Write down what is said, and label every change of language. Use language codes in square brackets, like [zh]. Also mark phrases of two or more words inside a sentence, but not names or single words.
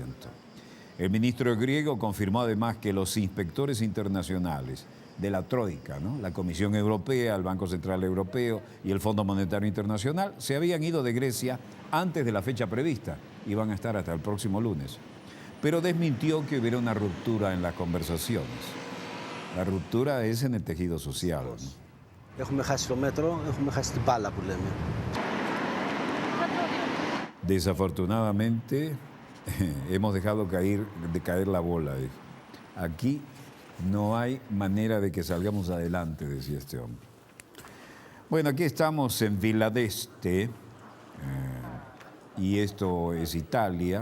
[es] El ministro griego confirmó además que los inspectores internacionales de la Troika, ¿no?, la Comisión Europea, el Banco Central Europeo y el Fondo Monetario Internacional, se habían ido de Grecia antes de la fecha prevista y van a estar hasta el próximo lunes. Pero desmintió que hubiera una ruptura en las conversaciones. La ruptura es en el tejido social, ¿no? [el] Έχουμε χάσει το μέτρο, έχουμε χάσει την μπάλα που λέμε. [es] Desafortunadamente, hemos dejado de caer la bola. Aquí no hay manera de que salgamos adelante, decía este hombre. Bueno, aquí estamos en Villa d'Este, y esto es Italia.